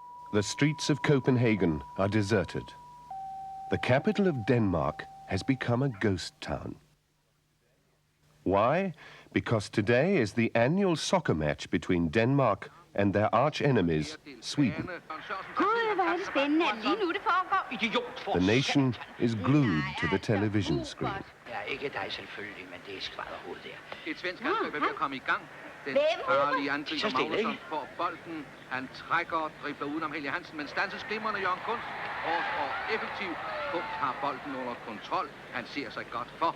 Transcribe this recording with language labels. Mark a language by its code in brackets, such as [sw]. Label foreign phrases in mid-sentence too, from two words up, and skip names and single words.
[en] The streets of Copenhagen are deserted. The capital of Denmark has become a ghost town. Why? Because today is the annual soccer match between Denmark and their arch-enemies, Sweden. The nation is glued to the television screen. [da] Den farlige angriber Magnusson får bolden. Han trækker og dribler udenom Helge Hansen, men standses glimrende Jørgen Kunst. Hårdt og effektivt. Punkt har bolden under kontrol. Han ser sig godt for.